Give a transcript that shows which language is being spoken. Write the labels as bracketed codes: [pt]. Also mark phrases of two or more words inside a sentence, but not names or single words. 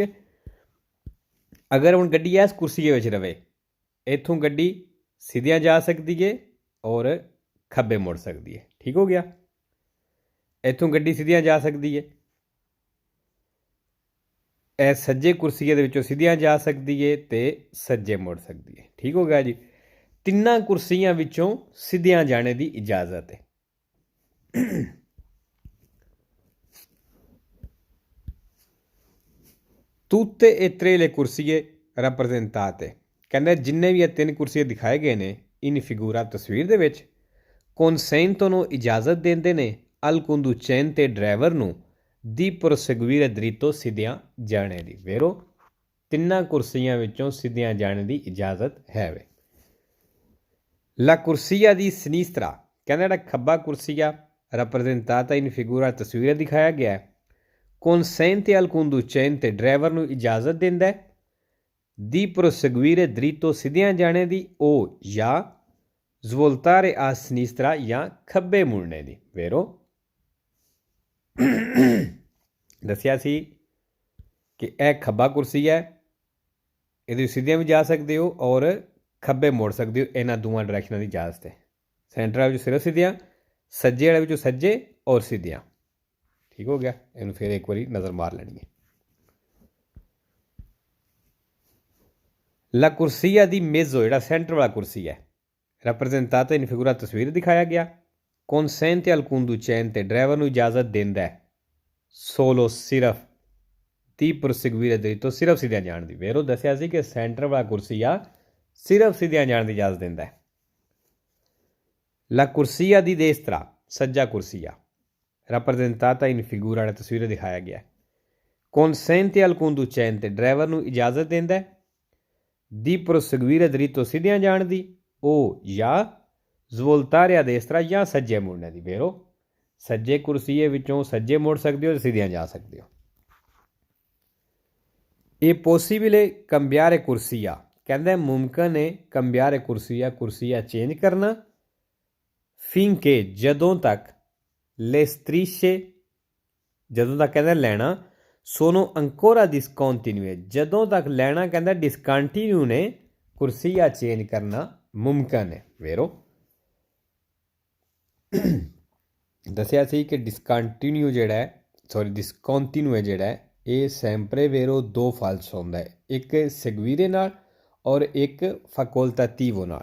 [pa] ਅਗਰ ਹੁਣ ਗੱਡੀ ਇਸ ਕੁਰਸੀਏ ਵਿੱਚ ਰਵੇ, ਇੱਥੋਂ ਗੱਡੀ ਸਿੱਧੀਆਂ ਜਾ ਸਕਦੀ ਹੈ ਔਰ ਖੱਬੇ ਮੁੜ ਸਕਦੀ ਹੈ, ਠੀਕ ਹੋ ਗਿਆ। ਇੱਥੋਂ ਗੱਡੀ ਸਿੱਧੀਆਂ ਜਾ ਸਕਦੀ ਹੈ, ਇਹ ਸੱਜੇ ਕੁਰਸੀਏ ਦੇ ਵਿੱਚੋਂ ਸਿੱਧੀਆਂ ਜਾ ਸਕਦੀ ਹੈ ਤੇ ਸੱਜੇ ਮੁੜ ਸਕਦੀ ਹੈ, ਠੀਕ ਹੋ ਗਿਆ ਜੀ। ਤਿੰਨਾਂ ਕੁਰਸੀਆਂ ਵਿੱਚੋਂ ਸਿੱਧੀਆਂ ਜਾਣੇ ਦੀ ਇਜਾਜ਼ਤ ਹੈ। [it] tutte e tre le corsie rappresentate, [pa] ਕਹਿੰਦੇ ਜਿੰਨੇ ਵੀ ਇਹ ਤਿੰਨ ਕੁਰਸੀਏ ਦਿਖਾਏ ਗਏ ਨੇ [it] in figura [pa] ਤਸਵੀਰ ਦੇ ਵਿੱਚ, consentono ਇਜਾਜ਼ਤ ਦਿੰਦੇ ਨੇ [it] al conducente [pa] ਡਰਾਈਵਰ ਨੂੰ ਦੀ [it] proseguire dritto [pa] ਸਿੱਧਿਆਂ ਜਾਣੇ ਦੀ। ਵੇਰੋ ਤਿੰਨਾਂ ਕੁਰਸੀਆਂ ਵਿੱਚੋਂ ਸਿੱਧਿਆਂ ਜਾਣੇ ਦੀ ਇਜਾਜ਼ਤ ਹੈ ਵੇ। [it] La corsia di sinistra, [pa] ਕਹਿੰਦਾ ਜਿਹੜਾ ਖੱਬਾ ਕੁਰਸੀਆ [it] rappresentata in figura [pa] ਤਸਵੀਰ ਦਿਖਾਇਆ ਗਿਆ ਹੈ, [it] consente al conducente [pa] ਡਰਾਈਵਰ ਨੂੰ ਇਜਾਜ਼ਤ ਦਿੰਦਾ ਹੈ ਦੀ [it] proseguire dritto [pa] ਸਿੱਧਿਆਂ ਜਾਣੇ ਦੀ, ਉਹ ਜਾਂ [it] svoltare a sinistra [pa] ਜਾਂ ਖੱਬੇ ਮੁੜਨੇ ਦੀ ਵੇਰੋ ਦੱਸਿਆ ਸੀ ਕਿ ਇਹ ਖੱਬਾ ਕੁਰਸੀ ਹੈ, ਇਹਦੇ ਸਿੱਧੀਆਂ ਵੀ ਜਾ ਸਕਦੇ ਹੋ ਔਰ ਖੱਬੇ ਮੋੜ ਸਕਦੇ ਹੋ। ਇਹਨਾਂ ਦੋਵਾਂ ਡਾਇਰੈਕਸ਼ਨਾਂ ਦੀ ਇਜਾਜ਼ਤ ਹੈ। ਸੈਂਟਰ ਵਾਲੇ ਵਿੱਚੋਂ ਸਿਰਫ ਸਿੱਧੀਆਂ, ਸੱਜੇ ਵਾਲੇ ਵਿੱਚੋਂ ਸੱਜੇ ਔਰ ਸਿੱਧੀਆਂ। ਠੀਕ ਹੋ ਗਿਆ। ਇਹਨੂੰ ਫਿਰ ਇੱਕ ਵਾਰੀ ਨਜ਼ਰ ਮਾਰ ਲੈਣੀ ਹੈ। [it] la corsia di mezzo [pa] ਜਿਹੜਾ ਸੈਂਟਰ ਵਾਲਾ ਕੁਰਸੀ ਹੈ, [it] rappresentata in figura [pa] ਤਸਵੀਰ ਦਿਖਾਇਆ ਗਿਆ। [it] consente al conducente [pa] ਡਰਾਈਵਰ ਨੂੰ ਇਜਾਜ਼ਤ ਦਿੰਦਾ ਹੈ solo ਸਿਰਫ ਦੀ [it] proseguire dritto [pa] ਸਿਰਫ ਸਿੱਧਿਆਂ ਜਾਣ ਦੀ। ਵੇਰੋ ਦੱਸਿਆ ਸੀ ਕਿ ਸੈਂਟਰ ਵਾਲਾ ਕੁਰਸੀ ਆ ਸਿਰਫ ਸਿੱਧਿਆਂ ਜਾਣ ਦੀ ਇਜਾਜ਼ਤ ਦਿੰਦਾ ਹੈ। [it] la corsia di destra [pa] ਸੱਜਾ ਕੁਰਸੀਆ [it] rappresentata in figura [pa] ਵਾਲਾ ਤਸਵੀਰ ਦਿਖਾਇਆ ਗਿਆ। [it] consente al conducente [pa] ਡਰਾਈਵਰ ਨੂੰ ਇਜਾਜ਼ਤ ਦਿੰਦਾ ਹੈ ਦੀ [it] proseguire dritto [pa] ਸਿੱਧਿਆਂ ਜਾਣ ਦੀ, ਉਹ ਜਾਂ [it] svoltare a destra [pa] ਜਾਂ ਸੱਜੇ ਮੁੜਨੇ ਦੀ। ਵੇਰੋ ਸੱਜੇ ਕੁਰਸੀਏ ਵਿੱਚੋਂ ਸੱਜੇ ਮੁੜ ਸਕਦੇ ਹੋ, ਸਿੱਧੀਆਂ ਜਾ ਸਕਦੇ ਹੋ। ਇਹ [it] possibile cambiare corsia [pa] ਕਹਿੰਦਾ ਮੁਮਕਨ ਹੈ [it] cambiare corsia [pa] ਚੇਂਜ ਕਰਨਾ ਫਿੰਕੇ ਜਦੋਂ ਤੱਕ [it] le strisce [pa] ਜਦੋਂ ਤੱਕ ਕਹਿੰਦਾ ਲੈਣਾ [it] sono ancora discontinue [pa] ਜਦੋਂ ਤੱਕ ਲੈਣਾ ਕਹਿੰਦਾ ਡਿਸਕੰਟੀਨਿਊ ਨੇ ਕੁਰਸੀਆ ਚੇਂਜ ਕਰਨਾ ਮੁਮਕਨ ਹੈ। ਵੇਰੋ ਦੱਸਿਆ ਸੀ ਕਿ ਡਿਸਕੰਟੀਨਿਊ ਜਿਹੜਾ ਹੈ ਡਿਸਕੰਟੀਨਿਊ ਹੈ ਜਿਹੜਾ ਇਹ [it] sempre vero [pa] ਦੋ ਫਾਲਸ ਹੁੰਦਾ ਹੈ, ਇੱਕ ਸੈਗਵੀਰੇ ਨਾਲ ਔਰ ਇੱਕ ਫੈਕੋਲਟਾਟਿਵੋ ਨਾਲ।